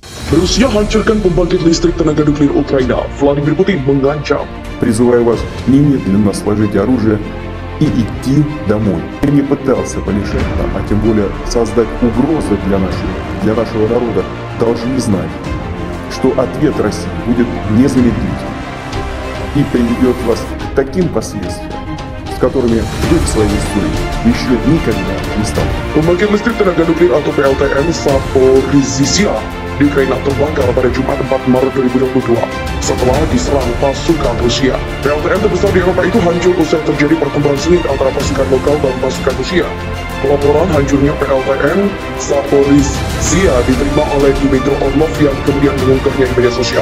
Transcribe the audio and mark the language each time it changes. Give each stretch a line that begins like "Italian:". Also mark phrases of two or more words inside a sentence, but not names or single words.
Indonesian: Rusia hancurkan pembangkit listrik tenaga nuklir Ukraina. Vladimir Putin mengancam.
Russian: Призываю вас немедленно сложить оружие и идти домой. Я не пытался помешать нам, а тем более создать угрозы для нашего народа. Должны знать, что ответ России будет незамедлительным и приведет вас к таким последствиям, с которыми вы в своей истории еще никогда не сталкивались.
Indonesian: Pembangkit listrik tenaga nuklir atau PLTN Zaporizhzhia di Ukraina terbakar pada Jumat 4 Maret 2022 setelah diserang pasukan Rusia. PLTN terbesar di Eropa itu hancur usai terjadi pertempuran sengit antara pasukan lokal dan pasukan Rusia. Pelaporan hancurnya PLTN Zaporizhzhia diterima oleh Dmitry Orlov yang kemudian mengungkapnya di media sosial.